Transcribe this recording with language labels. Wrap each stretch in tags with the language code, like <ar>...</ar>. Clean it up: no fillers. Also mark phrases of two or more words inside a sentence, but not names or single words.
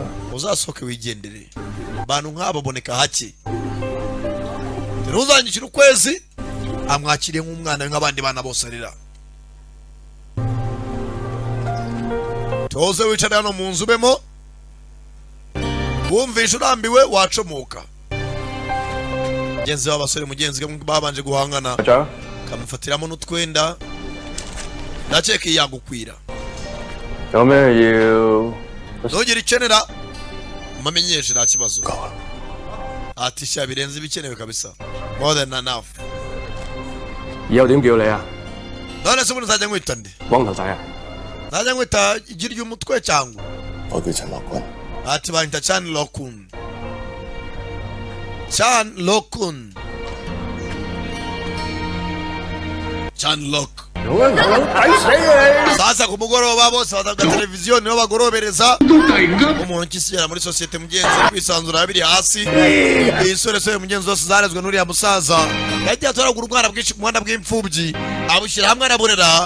<rw>uzasohoke wigendere abantu nk'abo boneka hake ntuzangishyura ukwezi amwakiriye nk'umwana we nk'abandi bana bose arera tuze wicare hano mu nzu ubemo wumvishe urambiwe wacomoka mugenzi w'abasore mugenzi we babanje guhangana</rw> <yue>校長，</yue> <rw>kamufatiramo n'utwenda ndakeka yagukwira</rw> <yue>有咩要？</yue> <rw>ntugire ikenera mamenyeshe nta kibazo ati sha birenze ibikenewe kabisa</rw> <en>more than enough</en> <yue>以後點叫你啊？</yue> <rw>none se ubundi nzajya nkwita nde</rw> <yue>光頭仔啊？</yue> <rw>najya nkwita igi ry'umutwe cyangwa</rw> <yue>我叫陳樂君，</yue> <rw>ati banyita Chan Lokun. Chan Lokun. Chan Lok. Sasa ku mugoroba bose bataga televiziyo niho bagorobereza umuntu kisigera muri societe mugenzi kwisanzura biri hasi isore mugenzi zose zarezwe n'uriya musaza yagiye atoragura umwana bwinshi ku muhanda bw'imfubyi abushyira hamwe araburera.</rw>